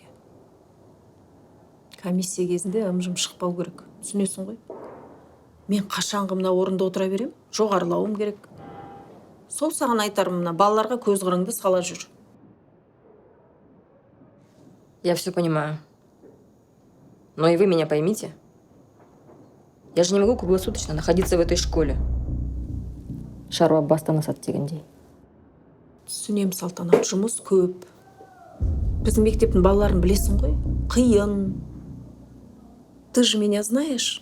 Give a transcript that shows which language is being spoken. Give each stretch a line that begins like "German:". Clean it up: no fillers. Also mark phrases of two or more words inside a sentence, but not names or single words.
Kazakh: Комиссия кезінде ым-жым шықпау керек. Түсінесің ғой? Мен қашанғы мына орында отыра берем? Жоғарылауым керек. Сол саған айтарым, мына балаларға көз қырыңды сала жүр.
Russian: Я все понимаю. Но и вы меня поймите. Я же не могу круглосуточно находиться в этой школе.
Kazakh: Шаруа бастан асады дегендей. Түсінем, Салтанат, жұмыс көп. Біздің мектептің балаларын білесің ғой? Қиын.
Russian: Ты же меня знаешь?